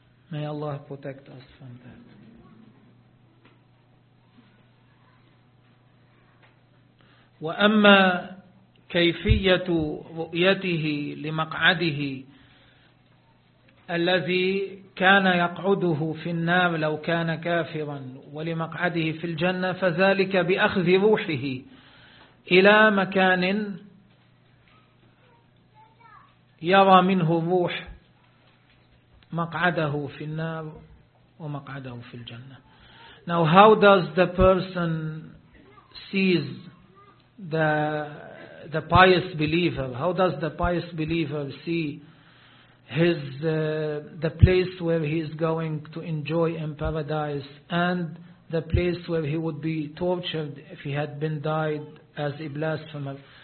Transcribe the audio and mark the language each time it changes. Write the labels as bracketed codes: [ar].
[en] May Allah protect us from that. [ar] وأما كيفية رؤيته لمقعده الذي كان يقعده في النار لو كان كافرا ولمقعده في الجنة، فذلك بأخذ روحه إلى مكان يرى منه روح مقعده في النار ومقعده في الجنة. [en] Now how does the person sees the pious believer? How does the pious believer see his the place where he is going to enjoy in paradise and the place where he would be tortured if he had been died as a blasphemer?